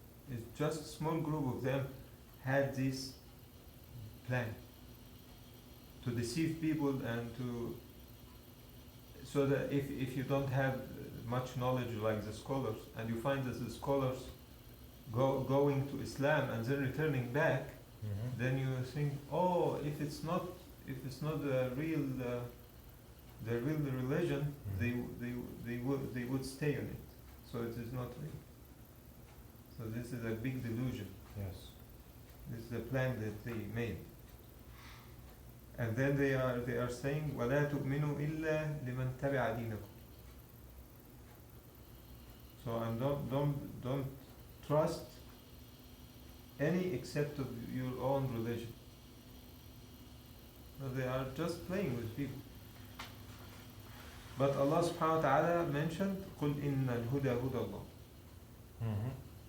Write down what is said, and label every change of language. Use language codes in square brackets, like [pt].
[en] It's just a small group of them had this plan to deceive people and so that if you don't have much knowledge like the scholars, and you find that the scholars going to Islam and then returning back, then you think, oh, if it's not the real religion, they would stay on it. So it is not real. So this is a big delusion. Yes. This is the plan that they made. And then they are saying [ar] وَلَا تُؤْمِنُوا إِلَّا لِمَنْ تَبِعَ دِينَكُمْ. [en] So and don't trust any except of your own religion. So they are just playing with people. But Allah subhanahu wa ta'ala mentioned [ar] قُلْ إِنَّ الْهُدَى هُدَى اللَّهِ.